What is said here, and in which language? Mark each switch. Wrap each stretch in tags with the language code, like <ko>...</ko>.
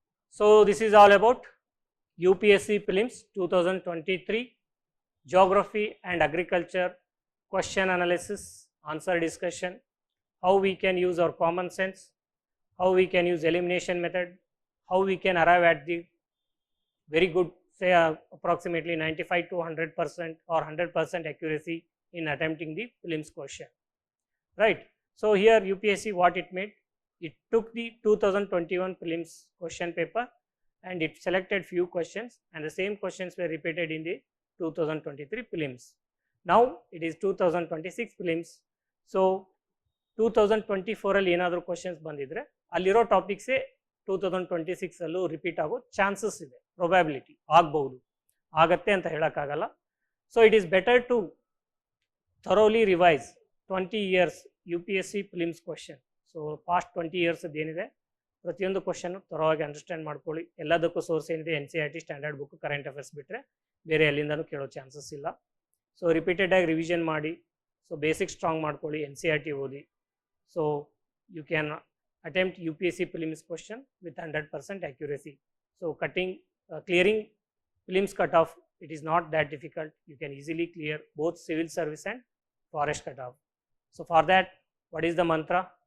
<en>So this is all about UPSC prelims 2023 geography and agriculture question analysis, answer discussion, how we can use our common sense, how we can use elimination method, how we can arrive at the very good, say approximately 95 to 100% or 100% accuracy in attempting the prelims question, right? So here UPSC what it made, it took the 2021 prelims question paper and it selected few questions, and the same questions were repeated in the 2023 prelims. Now it is 2026 prelims.</en> <kn>So 2024 ಅಲ್ಲಿ ಏನಾದರೂ questions ಬಂದಿದ್ರೆ ಅಲ್ಲಿರೋ ಟಾಪಿಕ್ಸೇ 2026 ಅಲ್ಲೂ repeat ಆಗೋ chances ಇದೆ, probability ಆಗ್ಬಹುದು, ಆಗತ್ತೆ ಅಂತ ಹೇಳೋಕ್ಕಾಗಲ್ಲ.</kn> <en>So it is better to thoroughly revise 20 years UPSC prelims question.</en> <kn>So past 20 years ಏನಿದೆ ಪ್ರತಿಯೊಂದು ಕ್ವಶನ್ ಥರೋವಾಗಿ ಅಂಡರ್ಸ್ಟ್ಯಾಂಡ್ ಮಾಡ್ಕೊಳ್ಳಿ. ಎಲ್ಲದಕ್ಕೂ ಸೋರ್ಸ್ ಏನಿದೆ NCERT standard book, current affairs ಬಿಟ್ಟರೆ ಬೇರೆ ಎಲ್ಲಿಂದನೂ ಕೇಳೋ ಚಾನ್ಸಸ್ ಇಲ್ಲ. ಸೊ ರಿಪೀಟೆಡ್ ಆಗಿ ರಿವಿಷನ್ ಮಾಡಿ, ಸೊ ಬೇಸಿಕ್ ಸ್ಟ್ರಾಂಗ್ ಮಾಡ್ಕೊಳ್ಳಿ, NCERT ಓದಿ.</kn> <en>So you can attempt UPSC prelims question with 100% accuracy. So clearing prelims cutoff, it is not that difficult. You can easily clear both civil service and forest cutoff. So for that, what is the mantra?</en>